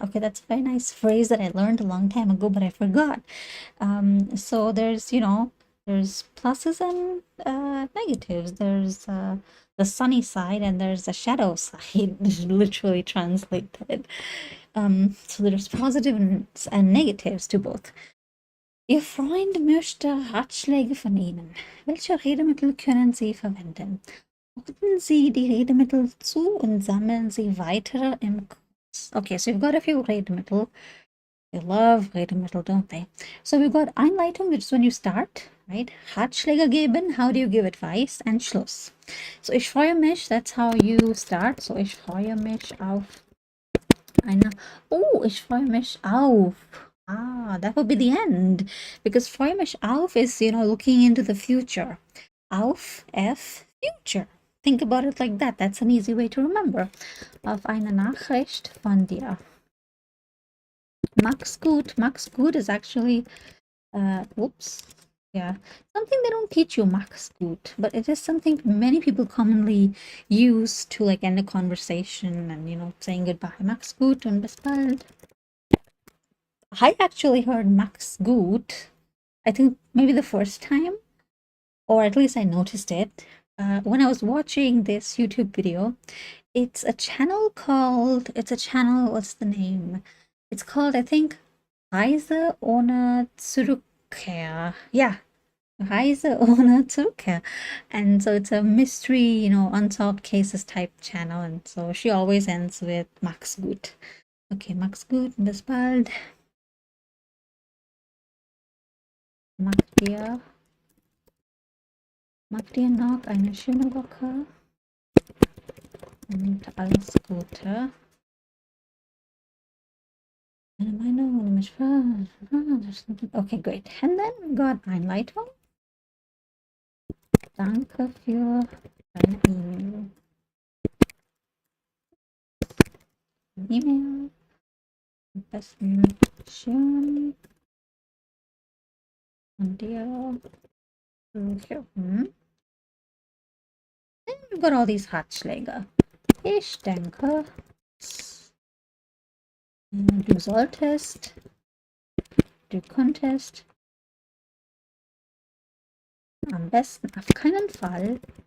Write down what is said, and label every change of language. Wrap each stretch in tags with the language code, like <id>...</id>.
<en>Okay, that's a very nice phrase that I learned a long time ago, but I forgot. So there's, there's pluses and negatives. There's the sunny side and there's the shadow side, literally translated. So there's positives and negatives to both.</en> <de>Ihr Freund möchte Ratschläge von Ihnen. Welche Redemittel können Sie verwenden? Ordnen Sie die Redemittel zu und sammeln Sie weitere im Kurs.</de> <en>Okay, so we've got a few Redemittel. They love Redemittel, don't they? So we've got Einleitung, which is when you start, right?</en> <de>Ratschläge geben,</de> <en>how do you give advice? And Schluss.</en> <de>So ich freue mich,</de> <en>that's how you start.</en> <de>So ich freue mich auf ich freue mich auf.</de> <en>That would be the end. Because</en> <de>freue mich auf</de> <en>is, looking into the future. Auf, F, future. Think about it like that. That's an easy way to remember.</en> <de>Auf eine Nachricht von dir. Mach's gut.</de> <en>Mach's gut is actually, something they don't teach you,</en> <de>mach's gut,</de> <en>but it is something many people commonly use to like end a conversation and saying goodbye.</en> <de>Mach's gut und bis bald.</de> <en>I actually heard mach's gut, I think maybe the first time, or at least I noticed it when I was watching this YouTube video. It's a channel, what's the name? It's called, I think, Reise ohne Zurückkehr. Yeah, Reise ohne Zurückkehr. And so it's a mystery, unsolved cases type channel. And so she always ends with Mach's gut.</en> <de>Okay, Mach's gut, bis bald. Mach dir noch eine schöne Woche. Und alles Gute. Meine Meinung, wenn du mich fragst.</de> <en>Okay, great. And then we got Einleitung.</en> <de>Danke für deine E-Mail. E-Mail. Am besten schön von dir. Okay.</de> <en>Then we've got all these Ratschläge.</en> <de>Ich denke, du solltest, du könntest, am besten auf keinen Fall,</de>